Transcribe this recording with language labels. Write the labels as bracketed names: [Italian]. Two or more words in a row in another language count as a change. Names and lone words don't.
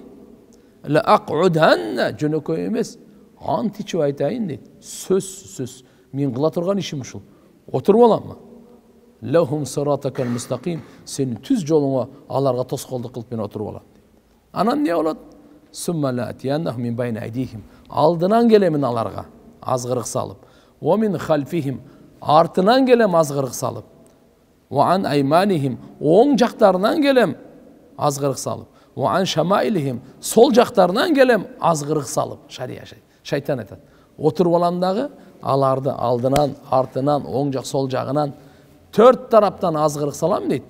[Arabic] لأقعدن [Kyrgyz] жөнөкөй эмес. Ант içip айтайын дейт. Сөз. Мен кыла турган ишим ушул. Отуруп аламмы? [Arabic] لهم صراطك المستقيم. [Kyrgyz] Сенин түз жолуңа аларга тоскоолдук кылып мен отуруп алам. Анан эмне болот? [Arabic] ثم لآتينهم من بين أيديهم. [Kyrgyz] Алдынан келемин аларга азгырык салып. [Arabic] ومن خلفهم. [Kyrgyz] Артынан келем азгырык салып. [Arabic] وعن أيمانهم. [Kyrgyz] Оң жактарынан келем азгырык салып. [Arabic] وعن شمائلهم. [Kyrgyz] Сол жактарынан келем азгырык салып. Шария Шайтан айтат. Отуруп алам дагы аларды алдынан, артынан, оң жак, сол жагынан 4 тараптан азгырык салам дейт.